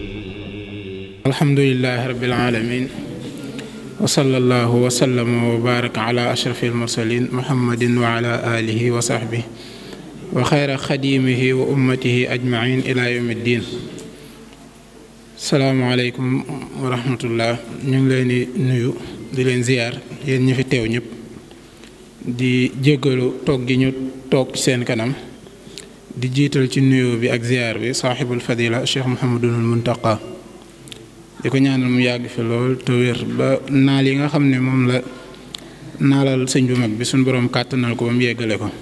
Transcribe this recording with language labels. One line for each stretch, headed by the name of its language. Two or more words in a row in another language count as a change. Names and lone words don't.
Arabic: الحمد لله رب العالمين وصلى الله وسلم وبارك على أشرف المرسلين محمد وعلى آله وصحبه وخير خديمه وأمته أجمعين إلى يوم الدين. السلام عليكم ورحمة الله.
Wolof: ñu ngi leen di nuyu di leen ziyaar yéen ñi fi teew ñëpp di jéggalu toog gi ñu toog ci seen kanam di jiital ci nuyu bi ak ziyaar bi
Arabic: صاحب الفضيلة
Wolof: Cheikh Mouhamadul Muntaqa di ko ñaanal mu yàgg fi lool te wér ba naal yi nga xam ne moom la naalal sëñ bu mag bi suñu borom kàttanal ko ba mu yeggale ko.